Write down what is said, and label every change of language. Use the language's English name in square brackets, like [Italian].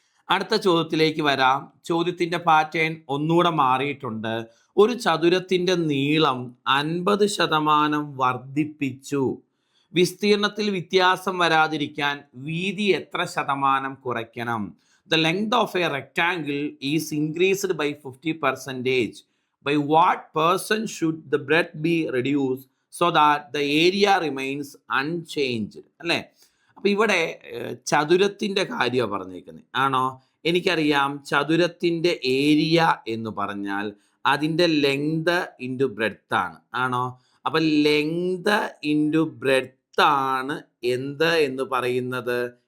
[Malayalam] അടുത്ത ചോദ്യത്തിലേക്ക് വരാം. ചോദ്യത്തിന്റെ പാറ്റേൺ ഒന്നുകൂടെ മാറിയിട്ടുണ്ട്. ഒരു ചതുരത്തിന്റെ നീളം 50% വർദ്ധിപ്പിച്ചു. വിസ്തീർണത്തിൽ വ്യത്യാസം വരാതിരിക്കാൻ വീതി എത്ര ശതമാനം കുറയ്ക്കണം? [English] The length of a rectangle is increased by 50%. By what percent should the breadth be reduced so that the area remains unchanged? [Malayalam] അല്ലേ? അപ്പം ഇവിടെ ചതുരത്തിൻ്റെ കാര്യമാണ് പറഞ്ഞേക്കുന്നത്, ആണോ? എനിക്കറിയാം, ചതുരത്തിൻ്റെ ഏരിയ എന്ന് പറഞ്ഞാൽ അതിൻ്റെ ലെങ്ത് ഇൻറ്റു ബ്രെഡ്ത്ത് ആണ്, ആണോ? അപ്പം ലെങ്ത് ഇൻറ്റു ബ്രെഡ്ത്ത് ആണ് എന്ത് എന്ന് പറയുന്നത്?